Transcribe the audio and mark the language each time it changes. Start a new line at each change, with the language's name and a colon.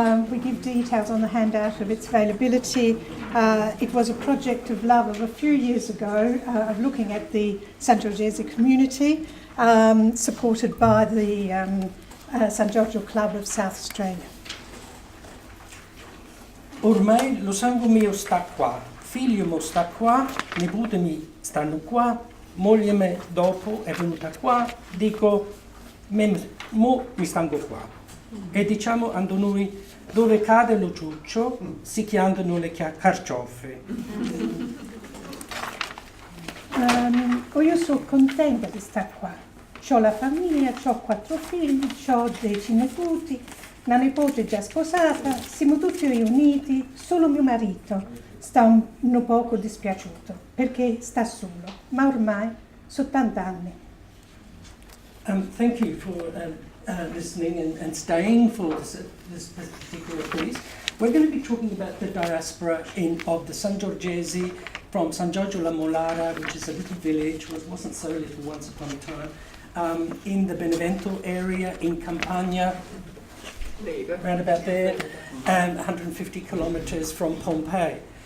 English: We give details on the handout of its availability. It was a project of love of a few years ago of looking at the Sangiorgesi community, supported by the Sangiorgio Club of South Australia.
Italian: Ormai lo sangue mio sta qua, figlio mio sta qua, nipote mi stanno qua, moglie me dopo è venuta qua, dico, mo mi stanno qua. E diciamo a noi, dove cade lo ciuccio, si chiamano le carciofe. Io sono contenta di stare qua. Ho la famiglia, ho 4 figli, ho 10 nipoti, una nipote già sposata, siamo tutti riuniti, solo mio marito sta un poco dispiaciuto perché sta solo, ma ormai sono 80 anni.
English: Thank you for listening and staying for this particular piece. We're going to be talking about the diaspora of the Sangiorgesi from San Giorgio La Molara, which is a little village, wasn't so little once upon a time, in the Benevento area in Campania, around about there, and 150 kilometres from Pompeii.